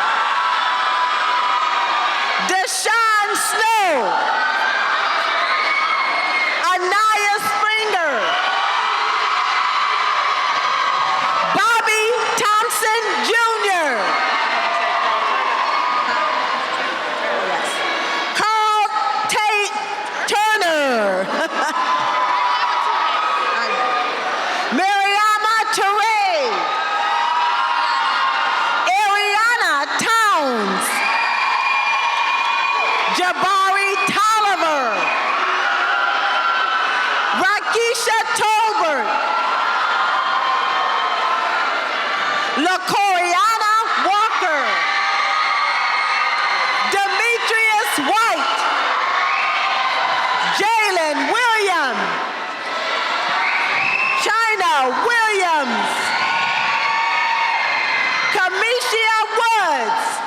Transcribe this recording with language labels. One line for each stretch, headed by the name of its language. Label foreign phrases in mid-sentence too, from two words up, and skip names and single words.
English: Deshaun Snow. Anaya Springer. Bobby Thompson Jr. Carl Tate Turner. Mariama Teray. Ariana Towns. Jabari Tolliver. Rakisha Tolbert. LaCoriana Walker. Demetrius White. Jalen Williams. China Williams. Kamisha Woods.